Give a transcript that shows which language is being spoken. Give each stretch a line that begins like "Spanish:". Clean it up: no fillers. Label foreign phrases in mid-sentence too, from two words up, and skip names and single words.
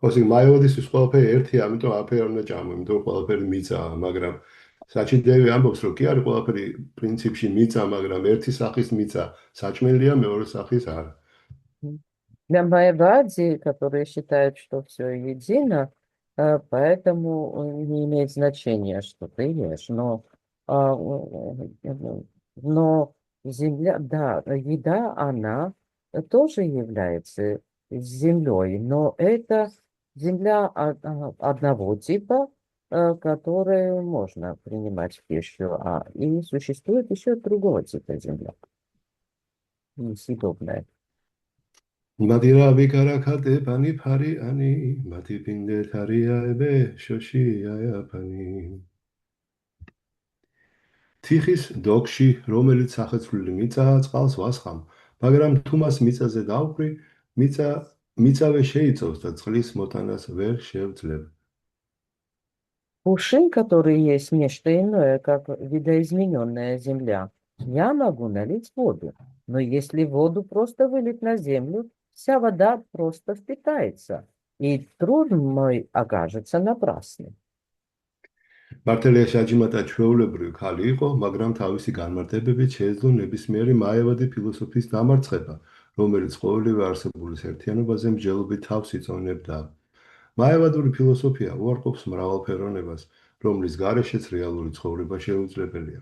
Georgian: Ოსი მაიოდისთვის ყველაფერი ერთია, ამიტომ არაფერი არ უნდა ჭამო, იმიტომ რომ ყველაფერი მიწაა, მაგრამ საჩინდევი ამბობს, რომ კი არის ყველაფერი პრინციპში მიწა, მაგრამ ერთი სახის მიწა საჭმელია, მეორე სახის არა.
Russian: Для Майавади, которые считают, что все едино, поэтому не имеет значения, что ты ешь. Но земля, да, еда, она тоже является землей, но это земля одного типа, которую можно принимать в пищу, и существует еще другого типа земля, несъедобная.
Bangla: মৃদ্বিকার ঘটে পানি ভরি আনি, মাটি পিণ্ডে ধরি যবে শোষি যায় পানি.
Georgian: თიხის დოგში, რომელიც სახეცვლილი მიწაა, წყალს ვასხამ, მაგრამ თუ მას მიწაზე დავხვრი, მიწავე შეიწოვს და წყლის მოტანას ვერ შევძლებ.
Russian: Кувшин, который есть не что иное, как видоизмененная земля, я могу налить воду, но если воду просто вылить на землю, вся вода просто впитается, и труд мой окажется напрасным.
Georgian: მართალია საჯიმატა ჩვეულებრივი ქალი იყო, მაგრამ თავისი განმარტებებით შეეძლო ნებისმიერი მაევადი ფილოსოფიის დამარცხება, რომელიც ყოველივე არსებულის ერთიანობაზე მსჯელობით თავს იწონებდა. მაევადური ფილოსოფია უარყოფს მრავალფეროვნებას, რომლის გარეშეც რეალური ცხოვრება შეუძლებელია.